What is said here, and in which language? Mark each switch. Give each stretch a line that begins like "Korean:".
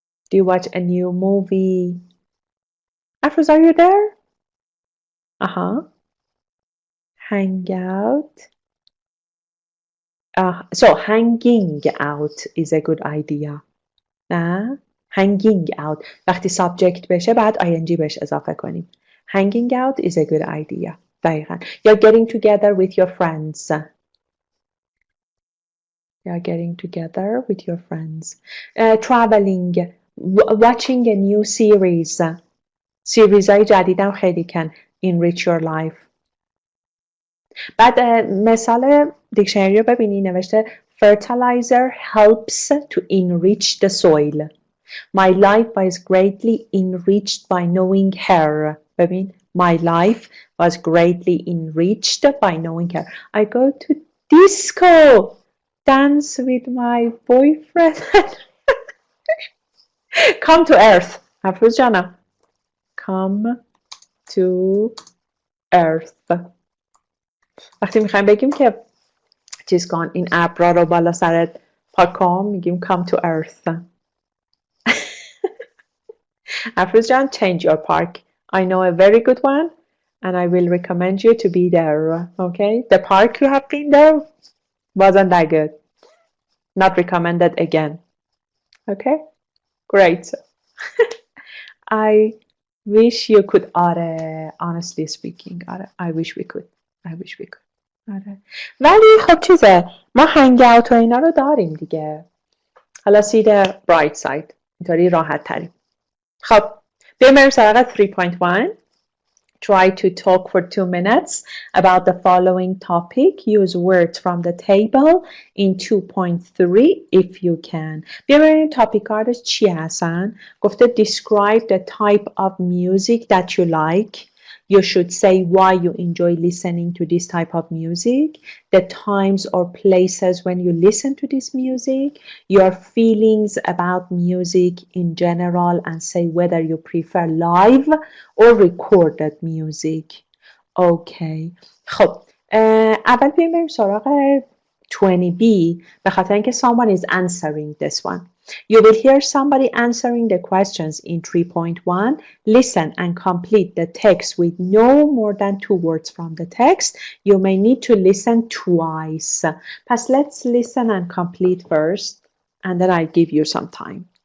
English: Do you watch a new movie? Afruz, are you there? Uh-huh. Hang out. So hanging out is a good idea. Hanging out.
Persian: وقتی subject بشه بعد ing بهش اضافه کنیم.
English: Hanging out is a good idea.
Persian: دقیقاً.
English: You're getting together with your friends. You're getting together with your friends. Traveling. Watching a new series. Series
Persian: های جدیدم خیلی
English: can enrich your life.
Persian: بعد مثال دیکشنری رو ببینی نوشته
English: fertilizer helps to enrich the soil. My life was greatly enriched by knowing her.
Persian: ببین
English: my life was greatly enriched by knowing her. I go to disco, dance with my boyfriend. Come to earth.
Persian: حفظ جانم.
English: Come to earth.
Persian: وقتی میخوایم بگیم که چیز کن این ابرا رو بالا سرت پاک کن میگیم
English: come to earth. افروز جان change your park. I know a very good one. and I will recommend you to be there, okay? The park you have been there wasn't that good. Not recommended again, okay? Great. I wish you could.
Persian: آره
English: honestly speaking آره I wish we could. I wish we could.
Persian: آره ولی خب چیزه ما هنگ اوت و اینا رو داریم دیگه. حالا
English: see the bright side.
Persian: اینطوری راحت تریم. خب بیایم بریم سراغ 3.1.
English: Try to talk for 2 minutes about the following topic. Use words from the table in 2.3 if you can.
Persian: بیایم ببینیم تاپیک ها چی هستن. گفته
English: describe the type of music that you like. You should say why you enjoy listening to this type of music, the times or places when you listen to this music, your feelings about music in general, and say whether you prefer live or recorded music. Okay.
Persian: خب اول بریم سراغ 20B به خاطر اینکه
English: someone is answering this one. You will hear somebody answering the questions in 3.1. Listen and complete the text with no more than 2 words from the text. You may need to listen twice. Past let's listen and complete first and then I'll give you some time.